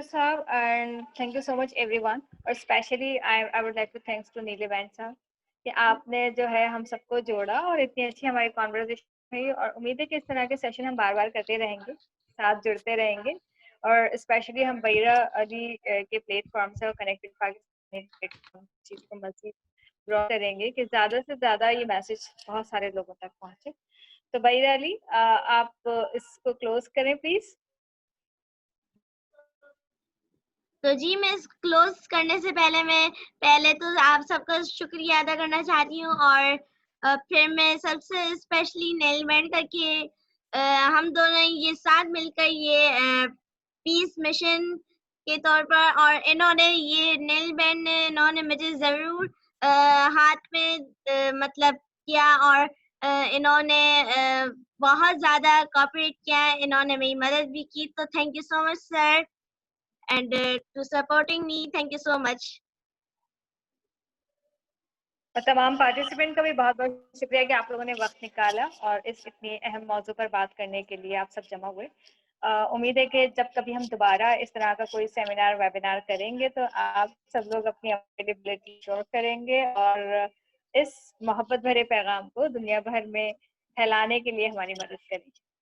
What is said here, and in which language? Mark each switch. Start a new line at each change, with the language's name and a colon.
English: Saab, and thank you so much everyone.
Hindi: और especially I would like to thanks to नीलबैंड साहब कि आपने जो है हम सबको जोड़ा और इतनी अच्छी हमारी कॉन्वर्सेशन हुई, और उम्मीद है कि इस तरह के सेशन हम बार बार करते रहेंगे, साथ जुड़ते रहेंगे, और स्पेशली हम बैरा अली के प्लेटफॉर्म से और कनेक्टेड पाकिस्तान प्लेटफॉर्म चीज को मजीद ग्रो करेंगे कि ज्यादा से ज्यादा ये मैसेज बहुत सारे लोगों तक पहुंचे। तो बैरा अली आप इसको क्लोज करें प्लीज। तो जी मैं क्लोज करने से पहले तो आप सबका शुक्रिया अदा करना चाहती हूँ, और फिर मैं सबसे स्पेशली नीलबैंड करके हम दोनों ये साथ मिलकर ये पीस मिशन के तौर पर, और इन्होंने ये नीलबैंड ने इन्होंने मुझे जरूर हाथ में मतलब किया, और इन्होंने बहुत ज्यादा कोऑपरेट किया, इन्होंने मेरी मदद भी की।
English: तो thank you so much sir, and to supporting me, thank you so much.
Hindi: और तमाम पार्टिसिपेंट का भी बहुत बहुत शुक्रिया कि आप लोगों ने वक्त निकाला और इस इतनी अहम मौजू पर बात करने के लिए आप सब जमा हुए। उम्मीद है कि जब कभी हम दोबारा इस तरह का कोई सेमिनार वेबिनार करेंगे तो आप सब लोग अपनी अवेलेबिलिटी शो करेंगे और इस मोहब्बत भरे पैगाम को दुनिया भर में फैलाने के लिए हमारी मदद करेंगे।